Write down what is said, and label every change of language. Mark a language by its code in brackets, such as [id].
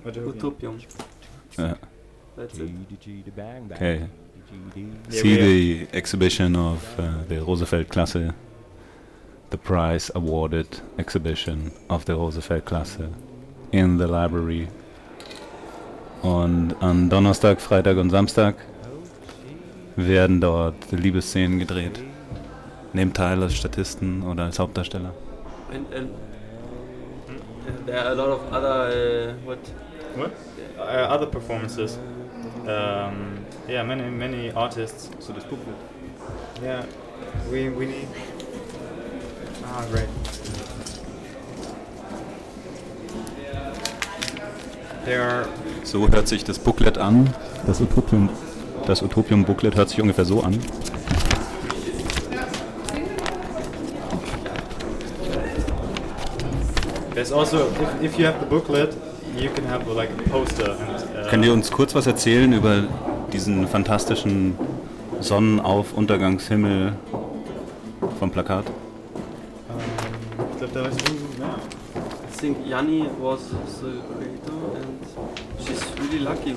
[en] Utopium. Okay. See the exhibition of the Rosefeld Klasse, the prize awarded exhibition of the Rosefeld Klasse in the library. [de] Und an Donnerstag, Freitag und Samstag werden dort Liebesszenen gedreht. Nehmt teil als Statisten oder als Hauptdarsteller. [en] And there are a lot of other other performances. Many artists. [de] So das Publikum. [en] Yeah, we need. Ah, great. There are. [de] So hört sich das Booklet an. Das Utopium. Das Utopium Booklet hört sich ungefähr so an. [en] There's also, if you have the booklet, you can have like a poster. [de] Könnt ihr uns kurz was erzählen über diesen fantastischen Sonnenauf-Untergangshimmel vom Plakat? Ich glaube, da war ich [en] I think Yanni was the creator and she's really lucky.